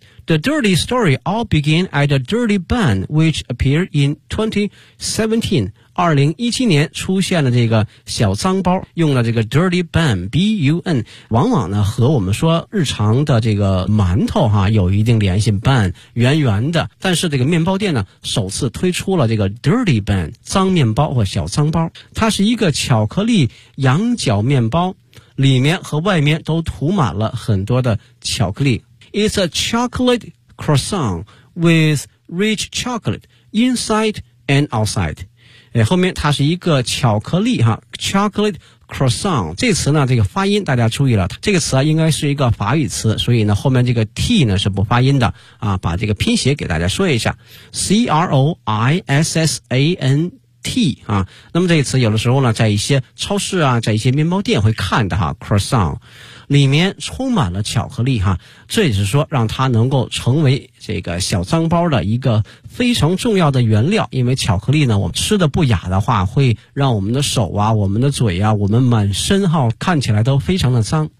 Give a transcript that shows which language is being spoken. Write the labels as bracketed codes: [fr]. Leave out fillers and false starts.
[zh] The dirty story all began at a dirty bun which appeared in 2017. 2017年出现了这个小脏包，用了这个 dirty bun, B-U-N, 往往呢和我们说日常的这个馒头哈有一定联系， bun, 圆圆的。但是这个面包店呢首次推出了这个 dirty bun, 脏面包或小脏包。它是一个巧克力羊角面包，里面和外面都涂满了很多的巧克力。 [en] It's a chocolate croissant with rich chocolate inside and outside. [zh] 后面它是一个巧克力哈 ,chocolate croissant。这词呢这个发音大家注意了，这个词应该是一个法语词，所以呢后面这个 T 呢是不发音的啊，把这个拼写给大家说一下。 C-R-O-I-S-S-A-N-T啊，那么这一词有的时候呢在一些超市啊在一些面包店会看的哈 croissant 里面充满了巧克力哈，这也是说让它能够成为这个小脏包的一个非常重要的原料，因为巧克力呢我们吃的不雅的话会让我们的手啊我们的嘴啊我们满身哈看起来都非常的脏。